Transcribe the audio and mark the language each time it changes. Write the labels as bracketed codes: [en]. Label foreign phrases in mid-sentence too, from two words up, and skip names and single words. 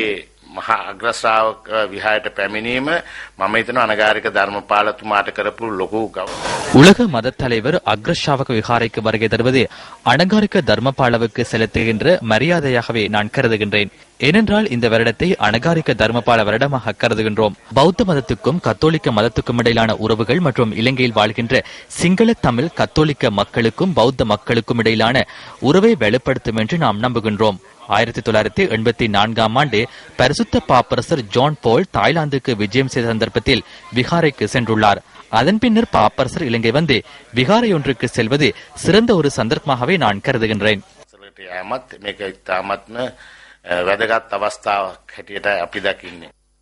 [si] මහා අග්‍රශ්‍රාවක විහාරයට පැමිණීම මම හිතනවා අනගාരിക ධර්මපාලතුමාට කරපු ලොකු [ta] உலக மத தலைவர் அக்ரஷாவக விகாரைக்கு வருகை தருவது அனகாரிக தர்மபாலவுக்கு செலுத்துகின்ற மரியாதையாகவே நான் கருதுகின்றேன். ஏனென்றால் இந்த வருடத்தை அனகாரிக தர்மபால வருடமாக கருதுகின்றோம். பௌத்த மதத்துக்கும் கத்தோலிக்க மதத்துக்கும் இடையிலான உறவுகள் மற்றும் இலங்கையில் வாழ்கின்ற சிங்கள தமிழ் கத்தோலிக்க மக்களுக்கும் பௌத்த மக்களுக்கும் இடையிலான உறவை வெளிப்படுத்தும் என்று நாம் நம்புகின்றோம். 1984ஆம் ஆண்டு பரிசுத்த பாப்பரசர் ஜான் பால் தாய்லாந்துக்கு விஜயம் செய்த சந்தர்ப்பத்தில் விகாரைக்கு சென்றுள்ளார். அதன் பின்னர் பாப்பரசர் இலங்கை வந்து விகாரை ஒன்றுக்கு செல்வது சிறந்த ஒரு சந்தர்ப்பமாகவே நான் கருதுகின்றேன். [si] වැදගත් අවස්ථාවක් හැටියට අපි දකින්නේ.